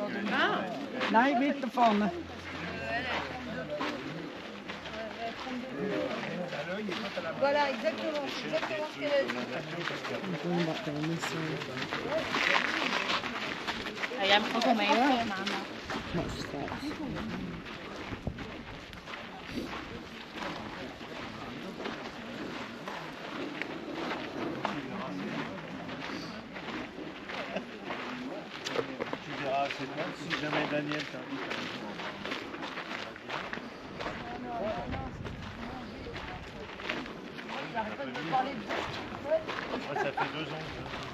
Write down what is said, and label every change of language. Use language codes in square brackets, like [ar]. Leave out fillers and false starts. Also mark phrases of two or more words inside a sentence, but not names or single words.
[de] Ah. Nein, weiter vorne. [fr] Voilà, exactement. C'est exactement ce qu'elle a dit. [nl] Jij hebt ook al mee hoor. [fr] C'est bon si jamais Daniel t'invite à moi, ça fait 2 ans que